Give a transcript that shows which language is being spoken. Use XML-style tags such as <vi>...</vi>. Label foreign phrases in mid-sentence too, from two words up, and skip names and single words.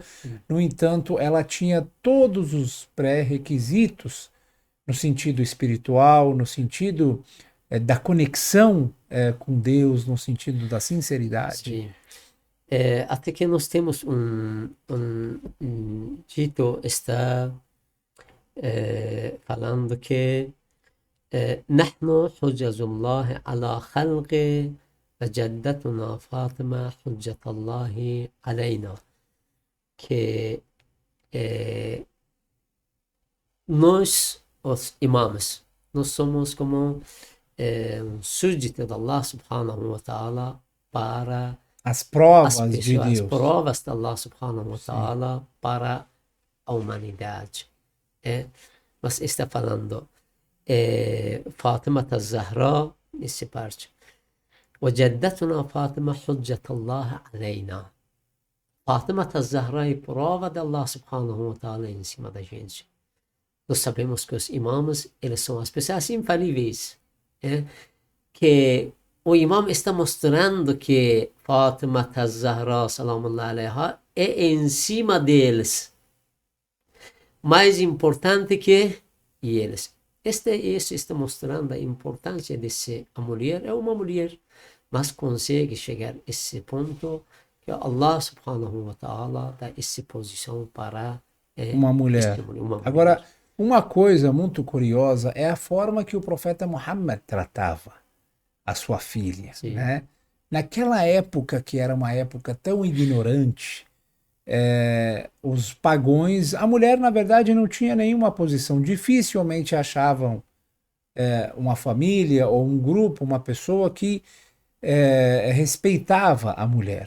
<pt>No entanto, ela tinha todos os pré-requisitos no sentido espiritual, no sentido da conexão com Deus, no sentido da sinceridade. Sim. Até que nós temos dito está falando que</pt> <ar>نحن حجج الله على خلقه وجدتنا فاطمة حجة الله علينا,</ar> <pt>que nós, os imãs, nós somos como um súdito de</pt> <ar>الله سبحانه وتعالى</ar> <pt>para as provas as de pessoas, Deus. as provas de</pt> <ar>الله سبحانه وتعالى</ar> <pt>para a humanidade. Mas está falando فاطمة الزهراء nessa parte.</pt> <ar>وجدتنا فاطمة حجة الله علينا.</ar> <pt>Fátima Zahra é prova de</pt> <ar>الله سبحانه وتعالى</ar> <pt>em cima da gente. Nós sabemos que os imãs, eles são as pessoas infalíveis. Que o imam está mostrando que Fátima Zahra,</pt> <ar>سلام الله عليها,</ar> <pt>é em cima deles. Mais importante que eles. Isso está mostrando a importância de ser a mulher. É uma mulher, mas consegue chegar a esse ponto que</pt> <ar>الله سبحانه وتعالى</ar> <pt>dá essa posição para uma mulher. Agora, uma coisa muito curiosa é a forma que o profeta Muhammad tratava a sua filha, né? Naquela época, que era uma época tão ignorante, os pagões, a mulher na verdade não tinha nenhuma posição, dificilmente achavam uma família ou um grupo, uma pessoa que respeitava a mulher.</pt>